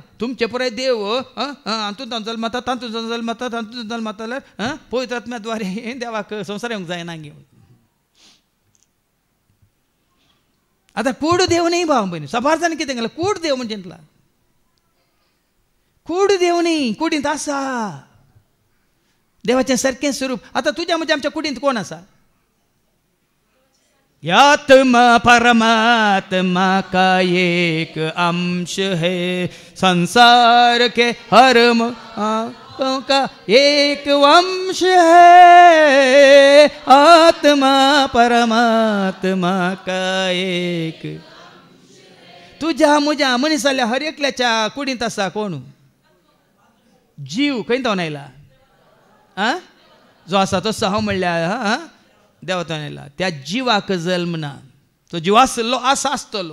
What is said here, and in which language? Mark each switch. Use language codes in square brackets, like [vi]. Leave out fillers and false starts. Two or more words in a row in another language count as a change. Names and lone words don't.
[kok] तुमचे पळय देव हातूंत जल्माता, तातूंत जल्माता, तातूंत जल्माता जाल्यार पवित्र आत्म्याद्वारे देवाक संवसार येवंक जायना घेवन. आतां कूड देव न्ही भाव भयणी. सबार जाण कितें केलां? कूड देव म्हणजे इतला कूड देव न्ही. कुडींत आसा देवाचें सारकें स्वरूप. आतां तुज्या म्हणजे आमच्या कुडींत कोण आसा? [hi] आत्मा परमात्मा का एक अंश है, संसार के हर का एक वंश है. आत्मा परमात्मा का एक. [kok] तुझ्या म्हज्या मनीसाल्या हर एकल्याच्या कुडींत आसा कोण? जीव. खंय तो आयला? जो आसा तो हांव म्हणल्यार देवातान आयला. त्या जिवाक जल्म ना. तो जीव आसलो, आसा आसतलो.